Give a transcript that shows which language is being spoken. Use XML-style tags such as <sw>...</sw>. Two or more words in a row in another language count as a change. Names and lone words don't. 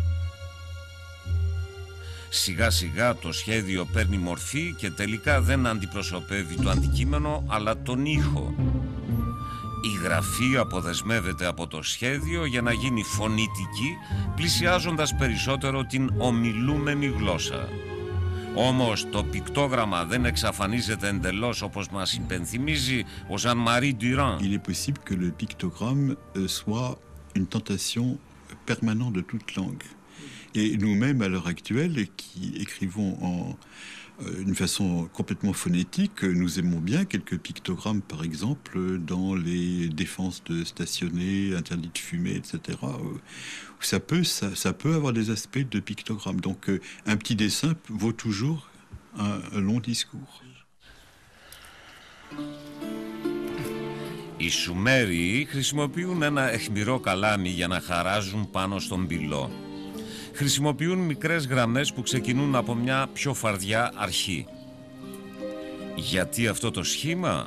<el>Σιγά σιγά το σχέδιο παίρνει μορφή και τελικά δεν αντιπροσωπεύει το αντικείμενο αλλά τον ήχο. Η γραφή αποδεσμεύεται από το σχέδιο για να γίνει φωνητική, πλησιάζοντας περισσότερο την ομιλούμενη γλώσσα. Όμως το πικτόγραμμα δεν εξαφανίζεται εντελώς όπως μας υπενθυμίζει ο Jean-Marie Durand.</el> <fr>Il est possible que le pictogramme soit une tentation permanente de toute langue. Et nous-mêmes, à l'heure actuelle, qui écrivons d'une façon complètement phonétique, nous aimons bien quelques pictogrammes, par exemple, dans les défenses de stationner, interdit de fumer, etc. Ça peut avoir des aspects de pictogramme. Donc, un petit dessin vaut toujours un long discours.</fr> <el>Οι Σουμέριοι χρησιμοποιούν ένα αιχμηρό καλάμι για να χαράζουν πάνω στον πυλό. Χρησιμοποιούν μικρές γραμμές που ξεκινούν από μια πιο φαρδιά αρχή. Γιατί αυτό το σχήμα?</el>